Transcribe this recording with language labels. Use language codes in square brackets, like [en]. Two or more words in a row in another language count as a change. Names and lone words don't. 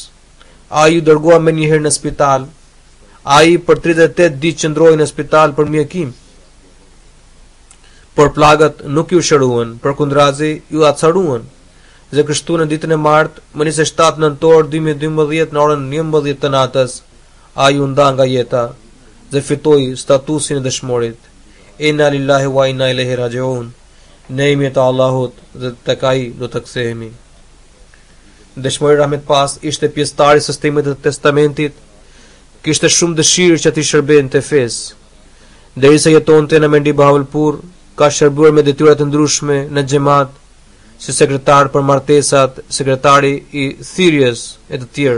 [sq] Ai u dërgua me njëherë në spital. Ai për 38 ditë qëndroi në spital për mjekim. Por plagët nuk ju shëruan, përkundrazi ju acaruan. Dhe kështu në ditën e martë, më 27 nëntor 2012 në orën 11 të natës, ai u nda nga jeta dhe fitoi statusin e dëshmorit. [ar] إنا لله وإنا إليه راجعون. [sq] Ne jemi te Allahut dhe tek ai do të kthehemi. Dëshmori Rahmet Past ishte pjesëtar i sistemit të testamentit, kishte shumë dëshirë që t'i shërbente fesë. Derisa jetonte në Mendi Bahawalpur, ka shërbuar me detyra të ndryshme në xhamat, si sekretar për martesat, sekretari i thirrjes e të tjerë.